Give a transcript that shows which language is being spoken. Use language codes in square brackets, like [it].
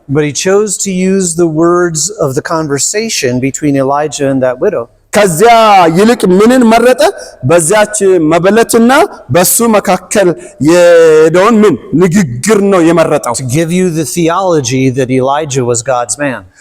[en] But he chose to use the words of the conversation between Elijah and that widow. [am] ከዚያ ይልቅ ምንን መረጠ? በዚያች መበለትና በሱ መካከል የሄደውን ምን ንግግር ነው የመረጠው? [en] To give you the theology that Elijah was God's man.